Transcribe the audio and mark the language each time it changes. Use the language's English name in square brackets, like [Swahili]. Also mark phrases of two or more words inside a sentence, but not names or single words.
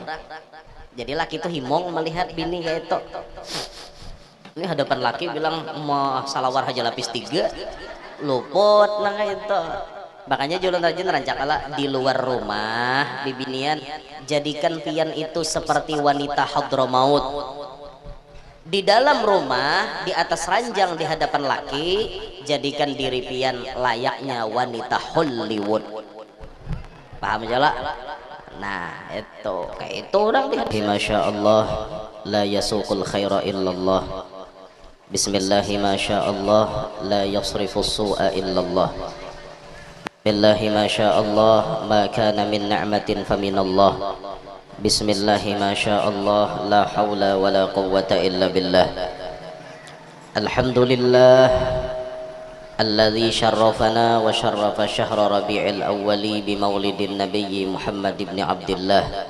[Banjar] Jadi laki itu himong melihat bini kayak itu ini hadapan laki bilang mau salawar aja lapis 3 luput nah kayak itu makanya julun rajin rancakala di luar rumah bibinian jadikan pian itu seperti wanita hadramaut di dalam rumah di atas ranjang di hadapan laki jadikan diri pian layaknya wanita Hollywood paham jala. Nah itu kayak itu orang [Arabic] ما شاء الله لا يسوق الخير إلا الله بسم الله ما شاء الله لا يصرف السوء إلا الله بالله ما شاء الله ما كان من نعمة فمن الله بسم الله ما شاء الله لا حول ولا قوة إلا بالله alhamdulillah الذي شرفنا وشرف شهر ربيع الأول بمولد النبي محمد بن عبد الله